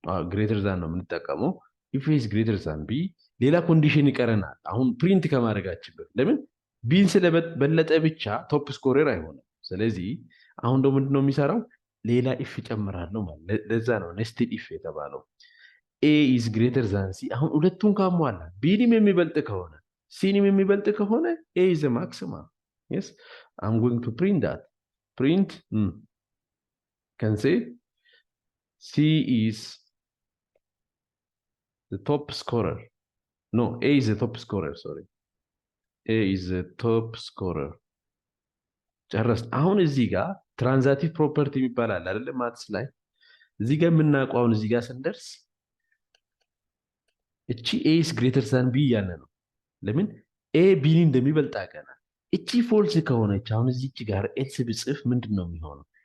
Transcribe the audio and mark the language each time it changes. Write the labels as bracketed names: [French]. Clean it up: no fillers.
[Amharic] ግሬተር ዛን ነው የምንጠቀመው። ኢፍ ኤ ኢስ ግሬተር ዛን ቢ ሌላ ኮንዲሽን ይቀረናል። አሁን ፕሪንት ከማድረጋችን በፊት ለምን ቢን ስለበለጠ ብቻ ቶፕ ስኮረር አይሆንም። ስለዚህ አሁን ደግሞ ምንድነው የሚሰራው ሌላ ኢፍ ይጨምራለሁ ማለት። ለዛ ነው ኔስትድ ኢፍ የተባለው። ኤ ኢዝ ግሬተር ዛን ሲ አሁን ሁለቱን ካሟላ ቢንም የሚበልጥ ከሆነ ሲንም የሚበልጥ ከሆነ ኤ ኢዝ ማክሲማም። [English] yes I'm going to print that. Print can say C is the top scorer. No, A is the top scorer, sorry. A is the top scorer. [Amharic] ጨረስ። አሁን እዚህ ጋር ትራንዛቲቭ ፕሮፐርቲ ይባላል አይደል ማትስ ላይ። እዚህ ጋር የምናውቀው አሁን እዚህ ጋር ስንደርስ እቺ ኤ ኢዝ ግሬተር ዛን ቢ እያለ ነው። ለምን ኤ ቢን እንደሚበልጥ አውቀናል። እቺ ፎልስ ከሆነች አሁን እዚች ጋር ኤልስ ብጽፍ ምንድን ነው የሚሆነው?